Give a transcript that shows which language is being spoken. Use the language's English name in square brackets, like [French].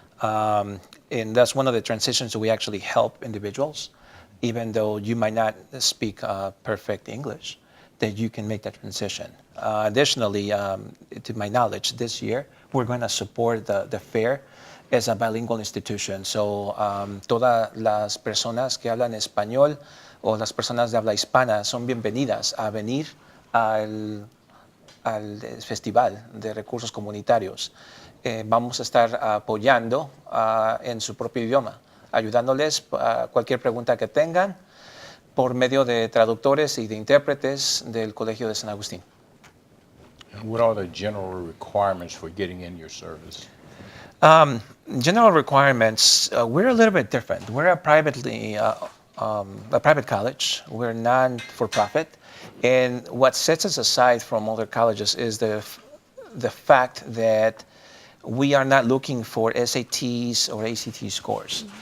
[English] And that's one of the transitions that we actually help individuals, even though you might not speak perfect English, that you can make that transition. Additionally, to my knowledge, this year we're going to support the fair as a bilingual institution. [Spanish] So todas las personas que hablan español o las personas de habla hispana son bienvenidas a venir al Festival de Recursos Comunitarios. Vamos a estar apoyando en su propio idioma, ayudándoles a cualquier pregunta que tengan por medio de traductores y de intérpretes del Colegio de San Agustín. [English] And what are the general requirements for getting in your service? General requirements, we're a little bit different. We're a private college. We're non-for-profit. And what sets us aside from other colleges is the fact that we are not looking for SATs or ACT scores.